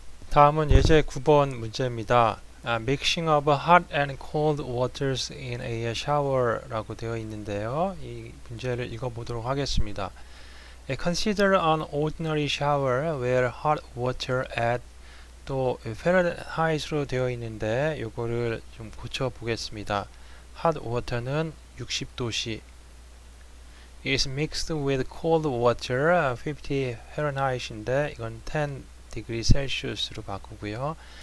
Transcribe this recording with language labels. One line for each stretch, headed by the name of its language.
Korean: 다음은 예제 9번 문제입니다.
English: Mixing of hot and cold waters in a shower라고
Korean: 되어 있는데요. 이 문제를 읽어보도록 하겠습니다.
English: Consider an ordinary shower where hot water at
Korean: 또 페르하이트로 되어 있는데 요거를 좀 고쳐 보겠습니다.
English: hot water는 60도씨 is mixed with cold water 50 Fahrenheit인데
Korean: 이건 10 degree Celsius로 바꾸고요.